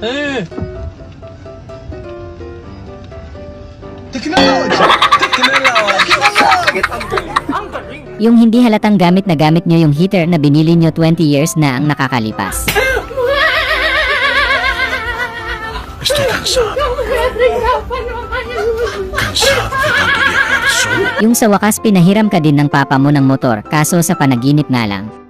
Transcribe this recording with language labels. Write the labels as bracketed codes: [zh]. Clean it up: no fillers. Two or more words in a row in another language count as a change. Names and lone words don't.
[tl] Yung hindi halatang gamit na gamit nyo yung heater na binili nyo 20 years na ang nakakalipas. [es] Estoy cansado. Cansado de tanto viajar solo. [tl] Yung sa wakas pinahiram ka din ng papa mo ng motor, kaso sa panaginip nga lang.